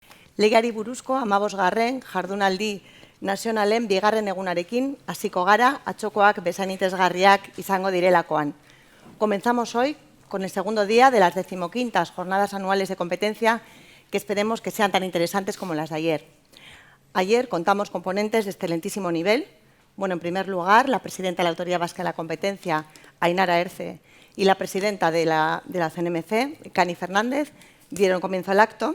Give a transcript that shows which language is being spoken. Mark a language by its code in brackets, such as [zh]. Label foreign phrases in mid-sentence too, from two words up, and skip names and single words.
[eu] Legeari buruzko 15. Jardunaldi nazionalen bigarren egunarekin hasiko gara atzokoak bezainitezgarriak izango direlakoan. [es] Comenzamos hoy con el segundo día de las 15ª jornadas anuales de competencia que esperemos que sean tan interesantes como las de ayer. Ayer contamos con ponentes de excelentísimo nivel. Bueno, en primer lugar, la presidenta de la Autoridad Vasca de la Competencia, Ainara Erce, y la presidenta de la CNMC, Cani Fernández, dieron comienzo al acto.